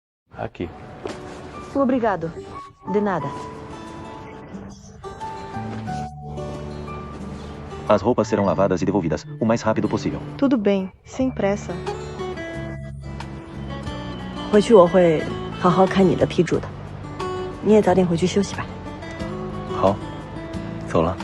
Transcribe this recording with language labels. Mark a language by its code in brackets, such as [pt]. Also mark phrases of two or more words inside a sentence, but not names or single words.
[pt] Aqui. Obrigado. De nada. As roupas serão lavadas e devolvidas o mais rápido possível. Tudo bem, sem pressa. [zh] 回去我会好好看你的批注的。你也早点回去休息吧。好，走了。